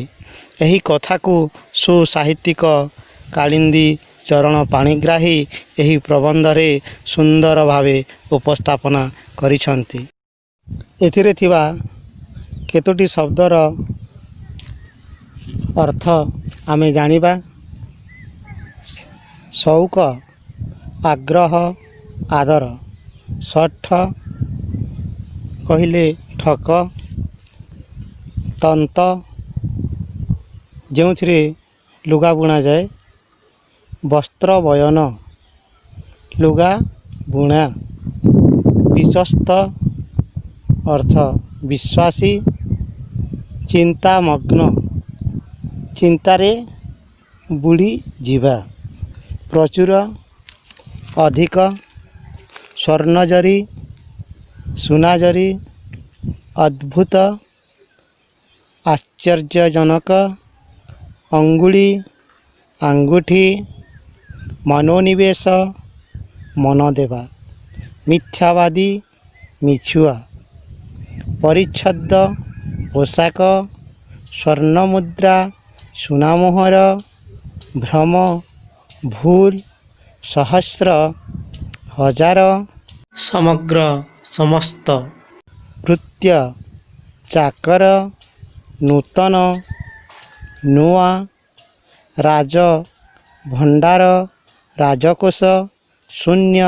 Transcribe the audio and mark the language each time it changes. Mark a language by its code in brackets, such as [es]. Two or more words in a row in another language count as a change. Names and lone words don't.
[or] ଏହି କଥାକୁ ସୁସାହିତ୍ୟିକ କାଳିନ୍ଦୀ ଚରଣ ପାଣିଗ୍ରାହୀ ଏହି ପ୍ରବନ୍ଧରେ ସୁନ୍ଦର ଭାବେ ଉପସ୍ଥାପନା କରିଛନ୍ତି। ଏଥିରେ ଥିବା କେତୋଟି ଶବ୍ଦର ଅର୍ଥ ଆମେ ଜାଣିବା। ଶୌକ, ଆଗ୍ରହ, आदर। ଶଠ କହିଲେ ଠକ, ତନ୍ତ ଯେ ଲୁଗା ବୁଣା ଯାଏ। ବସ୍ତ୍ର ବୟନ, ଲୁଗା ବୁଣା। ବିଶ୍ୱସ୍ତ ଅର୍ଥ ବିଶ୍ୱାସୀ। ଚିନ୍ତାମଗ୍ନ, ଚିନ୍ତାରେ ବୁଡ଼ି ଯିବା। ପ୍ରଚୁର, ଅଧିକ। ସ୍ୱର୍ଣ୍ଣଜରି, ସୁନାଜରି। ଅଦ୍ଭୁତ, ଆଶ୍ଚର୍ଯ୍ୟଜନକ। ଅଙ୍ଗୁଳି, ଆଙ୍ଗୁଠି। ମନୋନିବେଶ, ମନ ଦେବା। ମିଥ୍ୟାବାଦୀ, ମିଛୁଆ। ପରିଚ୍ଛଦ, ପୋଷାକ। ସ୍ୱର୍ଣ୍ଣମୁଦ୍ରା, ସୁନାମୋହର। ଭ୍ରମ, ଭୁଲ। ସହସ୍ର, हजार। ସମଗ୍ର, ସମସ୍ତ। କୃତ୍ୟ, ଚାକର। ନୂତନ, ନୂଆ। ରାଜ, ଭଣ୍ଡାର। ରାଜକୋଷ, ଶୂନ୍ୟ।